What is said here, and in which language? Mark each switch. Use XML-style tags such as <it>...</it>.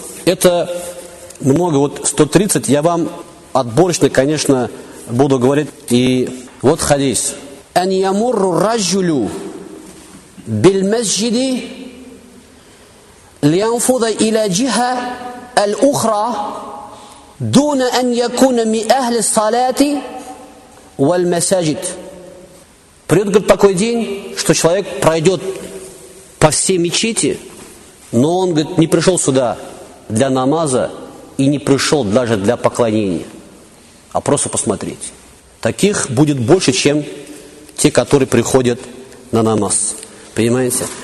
<ru>Это много. Вот 130. Я вам отборочно, конечно, буду говорить. И вот хадис.</ru> <ar>أن يمر الرجل بالمسجد لينفذ إلى جهة الأخرى دون أن يكون من أهل الصلاة والمساجد.</ar> <ru>Придет, говорит, такой день, что человек пройдет по всей мечети, но он, говорит, не пришел сюда для намаза и не пришел даже для поклонения, а просто посмотреть. Таких будет больше, чем те, которые приходят на намаз. Понимаете?</ru>